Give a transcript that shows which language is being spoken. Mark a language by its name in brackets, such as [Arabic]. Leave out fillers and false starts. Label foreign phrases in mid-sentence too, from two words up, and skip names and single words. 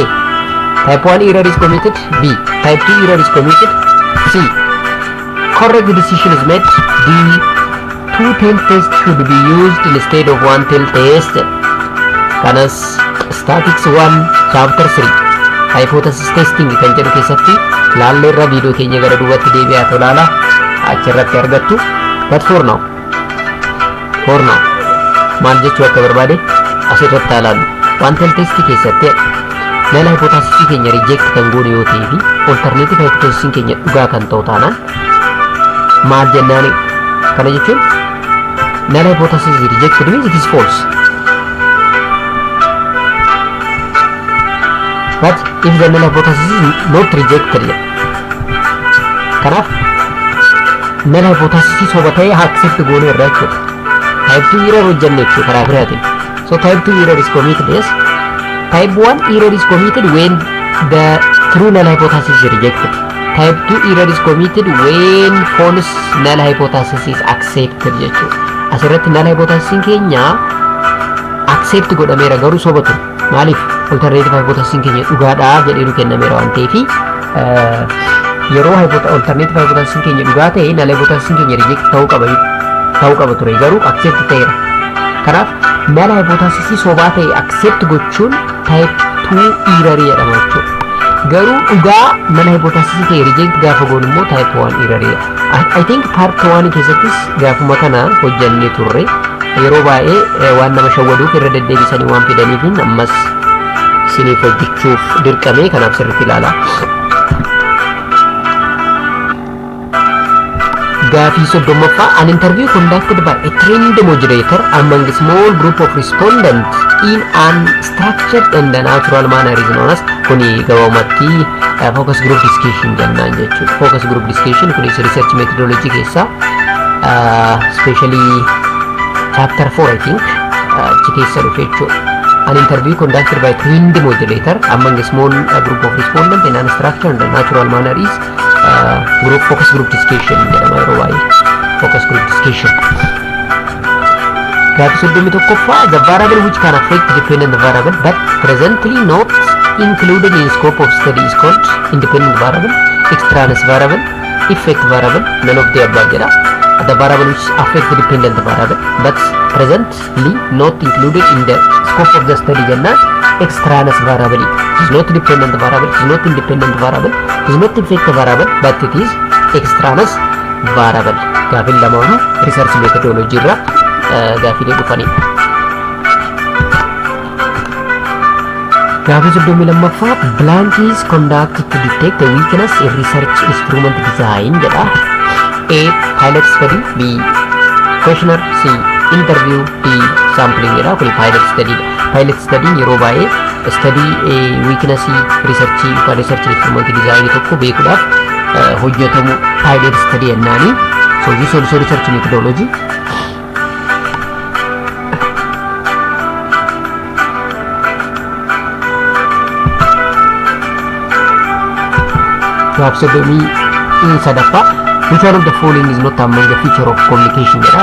[English] Type 1 error is committed, B. Type 2 error is committed, C. Correct decision is made, D. 2 tail tests should be used instead of 1 tail test. [Oromo] Kanas [English] statics 1 chapter 3 hypothesis testing [Oromo] kan jedhu keessatti laalleerra viidiyoo keenya gara duubatti deebi'aa tolaala achirratti argattu. [English] But for now [Oromo] maal jechuu akka barbaade asirratti ilaallu. [English] One tail test [Oromo] keessatti [English] null hypothesis [Oromo] keenya reject kan goone yoo ta'e fi [English] alternative hypothesis [Oromo] keenya dhugaa kan ta'u taanaan maal jennaani? Kana jechuun [English] null hypothesis rejected means it is false. But if the null hypothesis is not rejected, [Oromo] kanaaf [English] null hypothesis [Oromo] soba ta'e accept goone irraa jechuudha. [English] Type 2 error [Oromo] hojjenne jechuudha karaa biraatiin. [English] So type 2 error is committed, yes. Type 1 error is committed when the true null hypothesis is rejected. Type 2 error is committed when false null hypothesis is accepted jechuudha. [Oromo] Asirratti [English] null hypothesis [Oromo] keenya accept godhameera garuu soba ture. Maaliif? [English] Alternative hypothesis [Oromo] keenya dhugaadha jedhee kennameera waan ta'eef yeroo [English] alternative hypothesis [Oromo] keenya dhugaa ta'e [English] null hypothesis [Oromo] keenya reject ta'uu qaba ture garuu accept ta'eera. Kanaaf [English] null hypothesis [Oromo] sobaa ta'e accept gochuun [English] type 2 error [Oromo] jedhama jechuudha. Garuu dhugaa [English] null hypothesis [Oromo] ta'e reject gaafa goonu immoo [English] type 1 error. I think part 1 [Oromo] keessattis gaafuma kana hojjannee turre. Yeroo baay'ee waan nama shawwaduuf irra deddeebisanii waan fidaniif ammas siniif hojjechuuf dirqamee kanaaf sirriitti ilaala. Gaaffii 30ffaa [English] an interview conducted by a trained moderator among a small group of respondents in an structured and natural manner is known as, [Oromo] kuni gabaabumatti [English] focus group discussion [Oromo] jennaan jechuudha. [English] Focus group discussion [Oromo] kunis [English] research methodology [Oromo] keessa [English] especially chapter 4 I think [Oromo] achi keessa dhufe jechuudha. [English] An interview conducted by trained moderator among a small group of respondents in an structured and natural manner is focus group discussion [Oromo] jedhama yeroo baay'ee. [English] Focus group discussion. [Oromo] Gaaffii 31ffaa [English] the variable which can affect dependent variable but presently not included in scope of study is called independent variable, extraneous variable, effect variable, none of the above jedha. The variable which affect dependent variable but presently not included in the scope of the study jennaan extraneous variable. It is not dependent variable, it is not independent variable, it is not effect variable but it is extraneous variable. [Oromo] Gaafiin lamaanuu [English] research methodology [Oromo] irraa gaafiilee dhufanidha. Gaaffii 32ffaa [English] blank is conducted to detect the weakness in research instrument design jedha. A. Pilot study, B. Questionnaire, C. Interview, D. Sampling [Oromo] jedha. Kuni [English] pilot study. Pilot study [Oromo] yeroo baay'ee [English] study weakness research [Oromo] yookaan [English] research instrument design [Oromo] tokko beekuudhaaf hojjetamu [English] pilot study [Oromo] jennaani. [English] So this also research methodology. [Oromo] Gaaffii 33ffaa [English] which one of the following is not among the feature of communication jedha.